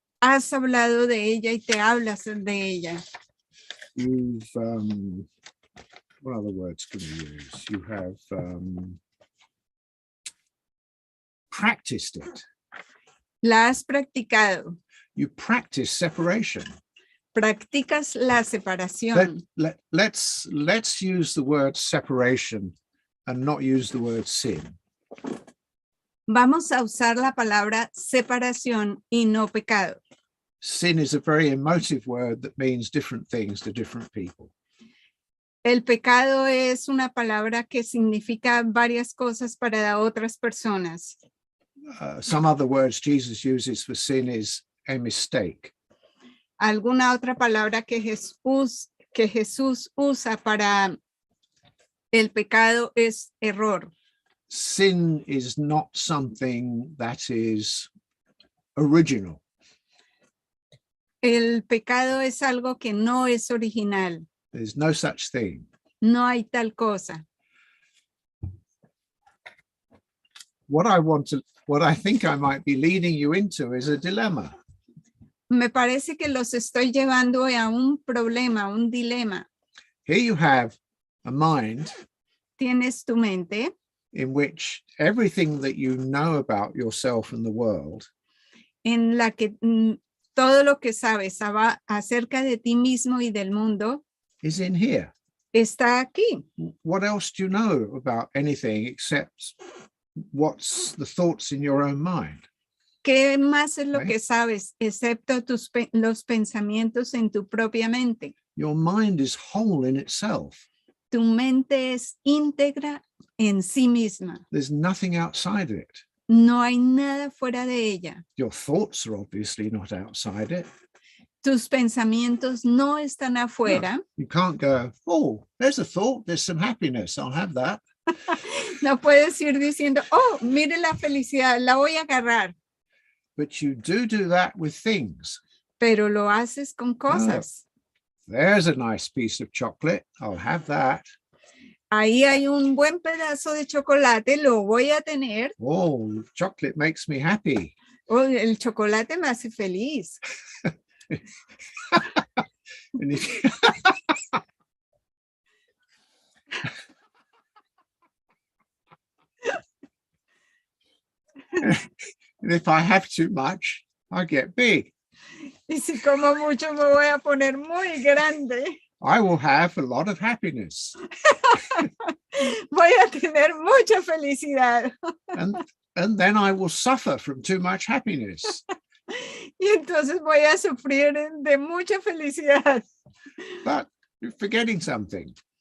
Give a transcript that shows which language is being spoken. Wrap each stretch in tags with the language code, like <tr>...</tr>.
<es>Has hablado de ella y te hablas de ella.</es> <en>You've, what other words can we use? You have practiced it.</en> <es>La has practicado.</es> <en>You practice separation.</en> <es>Practicas la separación.</es> <en>Let's use the word separation and not use the word sin.</en> <es>Vamos a usar la palabra separación y no pecado.</es> <en>Sin is a very emotive word that means different things to different people.</en> <es>El pecado es una palabra que significa varias cosas para otras personas.</es> <en>Some other words Jesus uses for sin is a mistake.</en> <es>Alguna otra palabra que Jesús usa para el pecado es error.</es> <en>Sin is not something that is original.</en> <es>El pecado es algo que no es original.</es> <en>There's no such thing.</en> <es>No hay tal cosa.</es> <en>What I think I might be leading you into is a dilemma.</en> <es>Me parece que los estoy llevando a un problema, un dilema.</es> <en>Here you have a mind</en> <es>Tienes tu mente</es> <en>in which everything that you know about yourself and the world</en> <es>en la que todo lo que sabes acerca de ti mismo y del mundo</es> <en>is in here.</en> <es>está aquí.</es> <en>What else do you know about anything except what's the thoughts in your own mind?</en> <es>¿Qué más es lo</es> <en>Right.</en> <es>que sabes excepto los pensamientos en tu propia mente?</es> <en>Your mind is whole in itself.</en> <es>Tu mente es íntegra en sí misma.</es> <en>There's nothing outside it.</en> <es>No hay nada fuera de ella.</es> <en>Your thoughts are obviously not outside it.</en> <es>Tus pensamientos no están afuera.</es> <en>You can't go, oh, there's a thought, there's some happiness, I'll have that.</en> <es>No puedes ir diciendo, oh, mire la felicidad, la voy a agarrar.</es> <en>But you do that with things.</en> <es>Pero lo haces con cosas.</es> <en>There's a nice piece of chocolate, I'll have that.</en> <es>Ahí hay un buen pedazo de chocolate, lo voy a tener.</es> <en>Oh, chocolate makes me happy.</en> <es>Oh, el chocolate me hace feliz.</es> <en>And if, and if I have too much, I get big.</en> <es>Y si como mucho me voy a poner muy grande.</es> <en>I will have a lot of happiness.</en> <es>Voy a tener mucha felicidad.</es> <en>And then I will suffer from too much happiness.</en> <es>Y entonces voy a sufrir de mucha felicidad.</es> <en>But you're forgetting something.</en>